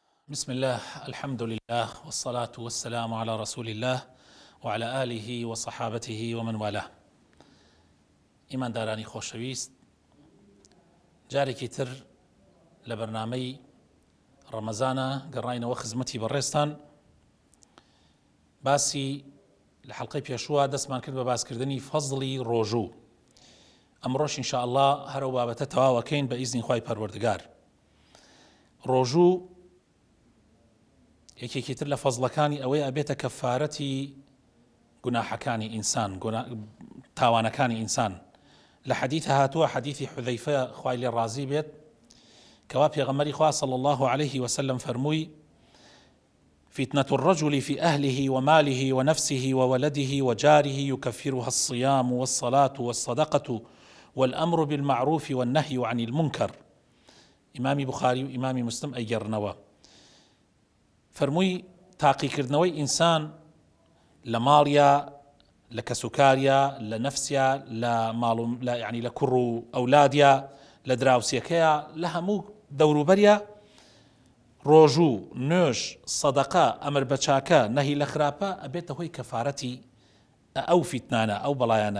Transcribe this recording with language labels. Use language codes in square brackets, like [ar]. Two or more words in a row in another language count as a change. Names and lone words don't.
[ar] بسم الله، الحمد لله، والصلاة والسلام على رسول الله وعلى آله وصحابته ومن والاه. [ckb] إيمان دارانی خۆشەویست، جارێکی تر لە بەرنامەی ڕەمەزانە گەڕاینەوە خزمەتی بەڕێستان. باسی لە حەڵقەی پێشووە دەستمان کرد بە باسکردنی فەزڵی ڕۆژوو. ئەمڕۆش [ar] ئینشاء الله [ckb] هەرەو بابەتە تەواوەکەین بە ئیزنی خوای پەروەردگار. ڕۆژوو یەکێکی تر لە فەزڵەکانی ئەوەی ئەبێتە کەفارەتی گوناحەکانی ئینسان، تاوانەکانی ئینسان. لە حەدیث هاتووە حەدیثی حوذەیفە خوای لێ ڕازی بێت کەوا پێغەمبەری خوا [ar] صلی الله عليه وسلم [ckb] فەرمووی: [ar] فتنة الرجل في أهله وماله ونفسه وولده وجاره يكفرها الصيام والصلاة والصدقة والأمر بالمعروف والنهي عن المنكر. إمام بخاري وإمام مسلم أيجرنوا. [ckb] فەرمووی تاقیکردنەوەی ئینسان لە ماڵیا، لە کەسوکاریا، لە نەفسیا، لە کوڕ و ئەولادیا، لە دراوسێکەیە، لە هەموو دەوروبەریا، ڕۆژوو، نوێژ، سەدەقە، ئەمر بە چاکە، نەهی لە خراپە ئەبێتە هۆی کەفارەتی ئەو فیتنانە، ئەو بەڵایانە.